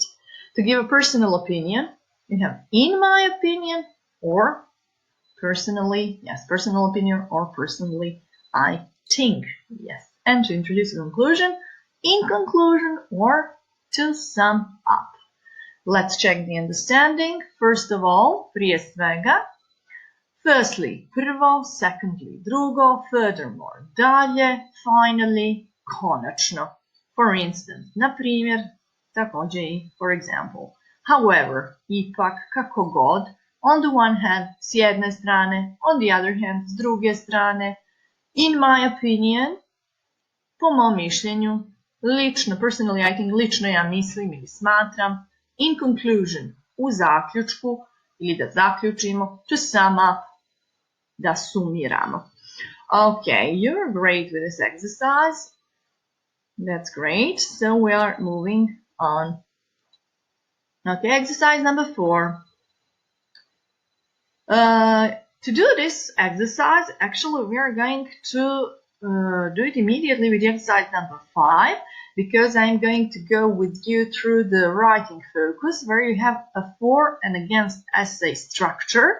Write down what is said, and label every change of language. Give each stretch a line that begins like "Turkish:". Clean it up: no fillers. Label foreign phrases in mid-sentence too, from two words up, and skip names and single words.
English: To give a personal opinion, you have in my opinion or personally, yes, personal opinion or personally I think, yes. And to introduce a conclusion, in conclusion or to sum up. Let's check the understanding. First of all,
Bosnian: prije svega. Firstly, prvo, secondly, drugo, furthermore, dalje, finally, konačno.
English: For instance,
Bosnian: na primjer, također i
English: for example. However,
Bosnian: ipak, kako god,
English: on the one hand,
Bosnian: s jedne strane,
English: on the other hand,
Bosnian: s druge strane,
English: in my opinion,
Bosnian: po mom mišljenju, lično,
English: personally I think,
Bosnian: lično ja mislim ili smatram,
English: in conclusion,
Bosnian: u zaključku, ili da zaključimo,
English: to sum up,
Bosnian: da sumiramo.
English: Okay, you're great with this exercise. That's great. So we are moving on. Okay, exercise number 4. To do this exercise, actually we are going to do it immediately with exercise number 5, because I'm going to go with you through the writing focus, where you have a for and against essay structure.